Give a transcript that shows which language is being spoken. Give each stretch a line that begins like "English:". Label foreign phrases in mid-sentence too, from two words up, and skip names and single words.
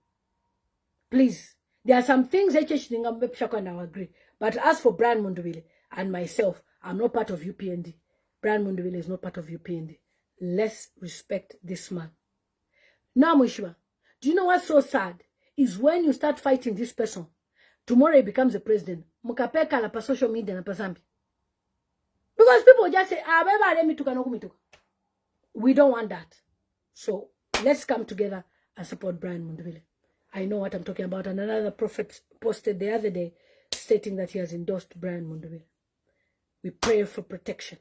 English: Please, there are some things HH and I agree. But as for Brian Mundubile and myself, I'm not part of UPND. Brian Mundubile is not part of UPND. Let's respect this man. Now, Mushwa, do you know what's so sad? Is when you start fighting this person, tomorrow he becomes a president.
Bemba: Mukapeka la pa
English: social media
Bemba: na pa Zambia.
English: Because people just say, we don't want that. So let's come together and support Brian Mundubile. I know what I'm talking about. And another prophet posted the other day stating that he has endorsed Brian Mundubile. We pray for protection.